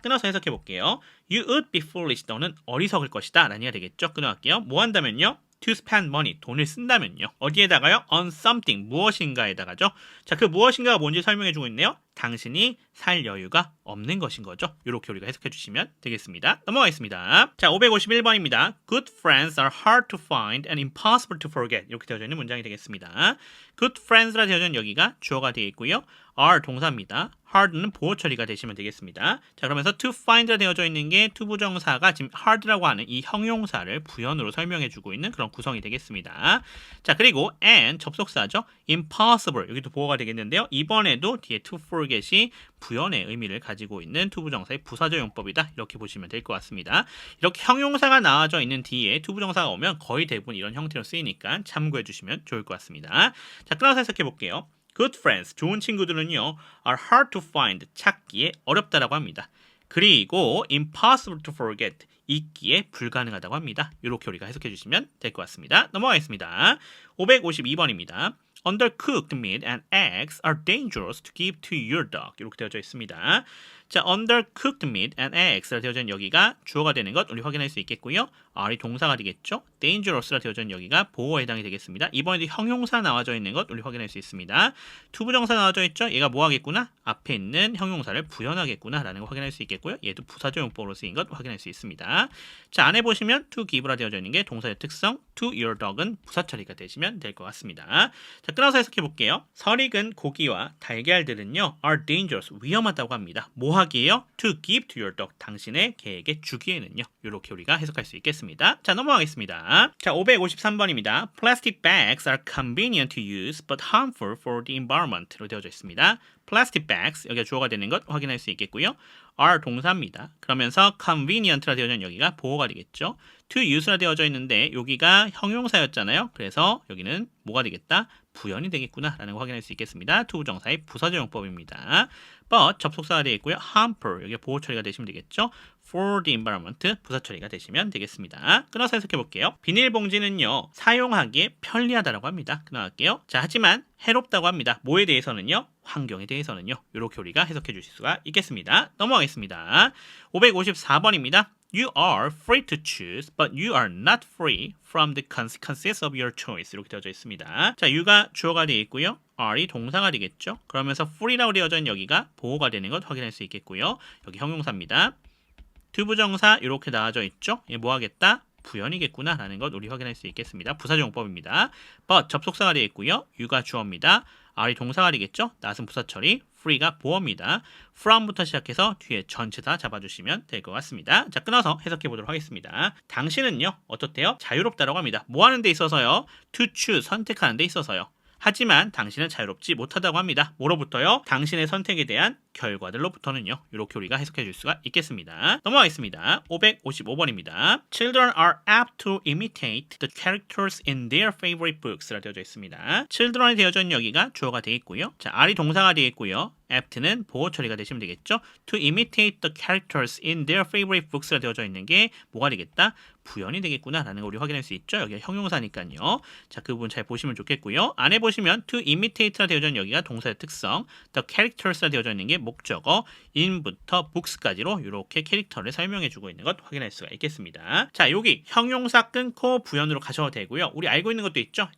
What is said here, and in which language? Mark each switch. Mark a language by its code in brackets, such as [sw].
[ko] 끊어서 해석해 볼게요. [en] You would be foolish. [ko] 너는 어리석을 것이다. 라는 얘기가 되겠죠. 끊어갈게요. 뭐 한다면요? [en] to spend money. [ko] 돈을 쓴다면요. 어디에다가요? [en] on something. [ko] 무엇인가에다가죠. 자, 그 무엇인가가 뭔지 설명해 주고 있네요. 당신이 살 여유가 없는 것인 거죠. 이렇게 우리가 해석해 주시면 되겠습니다. 넘어가겠습니다. 자, 551번입니다. [en] Good friends are hard to find and impossible to forget. [ko] 이렇게 되어져 있는 문장이 되겠습니다. Good friends라 되어져 있는 여기가 주어가 되어 있고요. are 동사입니다. hard는 보호 처리가 되시면 되겠습니다. 자, 그러면서 to find라 되어져 있는 게 투부정사가 지금 hard라고 하는 이 형용사를 부연으로 설명해 주고 있는 그런 구성이 되겠습니다. 자, 그리고 and 접속사죠. impossible 여기도 보호가 되겠는데요. 이번에도 뒤에 to forget이 부연의 의미를 가지고 있는 투부정사의 부사적 용법이다. 이렇게 보시면 될 것 같습니다. 이렇게 형용사가 나와져 있는 뒤에 투부정사가 오면 거의 대부분 이런 형태로 쓰이니까 참고해 주시면 좋을 것 같습니다. 자, 끊어서 해석해 볼게요. [en] Good friends, [ko] 좋은 친구들은요, [en] are hard to find, [ko] 찾기에 어렵다라고 합니다. 그리고 [en] impossible to forget, [ko] 잊기에 불가능하다고 합니다. 이렇게 우리가 해석해 주시면 될 것 같습니다. 넘어가겠습니다. 552번입니다. [en] Undercooked meat and eggs are dangerous to give to your dog. [ko] 이렇게 되어져 있습니다. 자, undercooked meat and eggs라 되어져 있는 여기가 주어가 되는 것 우리 확인할 수 있겠고요. R이 동사가 되겠죠. dangerous라 되어져 있는 여기가 보호에 해당이 되겠습니다. 이번에도 형용사 나와져 있는 것 우리 확인할 수 있습니다. 투부정사 나와져 있죠. 얘가 뭐 하겠구나? 앞에 있는 형용사를 부연하겠구나 라는 거 확인할 수 있겠고요. 얘도 부사적 용법으로 쓰인 것 확인할 수 있습니다. 자, 안에 보시면 to give라 되어져 있는 게 동사의 특성, [en] to your dog [ko] 은 부사 처리가 되시면 될 것 같습니다. 자, 끊어서 해석해 볼게요. 설익은 고기와 달걀들은요 [en] are dangerous, [ko] 위험하다고 합니다. 뭐 하기에요? [en] to give to your dog, [ko] 당신의 개에게 주기에는요. 이렇게 우리가 해석할 수 있겠습니다. 자, 넘어가겠습니다. 자, 553번입니다. [en] Plastic bags are convenient to use but harmful for the environment [ko] 로 되어져 있습니다. Plastic bags, 여기가 주어가 되는 것 확인할 수 있겠고요. are 동사입니다. 그러면서 convenient라 되어져 있는 여기가 보호가 되겠죠. to use라 되어져 있는데 여기가 형용사였잖아요. 그래서 여기는 뭐가 되겠다? 부연이 되겠구나 라는 거 확인할 수 있겠습니다. 투부정사의 부사적 용법입니다. but 접속사가 되어 있고요. harmful 여기 보호 처리가 되시면 되겠죠. [en] for the environment [ko] 부사 처리가 되시면 되겠습니다. 끊어서 해석해 볼게요. 비닐봉지는요 사용하기에 편리하다라고 합니다. 끊어갈게요. 자, 하지만 해롭다고 합니다. 뭐에 대해서는요? 환경에 대해서는요. 이렇게 우리가 해석해 주실 수가 있겠습니다. 넘어가겠습니다. 554번입니다. [en] You are free to choose, but you are not free from the consequences of your choice. [ko] 이렇게 되어져 있습니다. 자, you가 주어가 되어 있고요. are이 동사가 되겠죠. 그러면서 free라고 되어져 있는 여기가 보호가 되는 것 확인할 수 있겠고요. 여기 형용사입니다. 투부정사 이렇게 나와져 있죠. 얘 뭐 하겠다? 부연이겠구나라는 것 우리 확인할 수 있겠습니다. 부사적용법입니다. but 접속사가 되겠고요. you가 주어입니다. are이 동사가 되겠죠. not은 부사 처리, free가 보어입니다. from부터 시작해서 뒤에 전체 다 잡아주시면 될 것 같습니다. 자, 끊어서 해석해 보도록 하겠습니다. 당신은요, 어떻대요? 자유롭다라고 합니다. 뭐 하는 데 있어서요? [en] to choose, [ko] 선택하는 데 있어서요. 하지만 당신은 자유롭지 못하다고 합니다. 뭐로부터요? 당신의 선택에 대한 결과들로부터는요. 이렇게 우리가 해석해 줄 수가 있겠습니다. 넘어가겠습니다. 555번입니다. [en] Children are apt to imitate the characters in their favorite books [ko] 라고 되어져 있습니다. children이 되어져 있는 여기가 주어가 되겠고요. 자, are이 동사가 되겠고요. apt는 보호 처리가 되시면 되겠죠. [en] To imitate the characters in their favorite books [ko] 가 되어져 있는 게 뭐가 되겠다? 부연이 되겠구나라는 걸 우리 확인할 수 있죠. 여기가 형용사니까요. 자, 그 부분 잘 보시면 좋겠고요. 안에 보시면 to imitate가 되어져 있는 여기가 동사의 특성, the characters가 되어져 있는 게 목적어, in부터 books까지로 이렇게 캐릭터를 설명해주고 있는 것 확인할 수가 있겠습니다. 자, 여기 형용사 끊고 부연으로 가셔도 되고요. 우리 알고 있는 것도 있죠.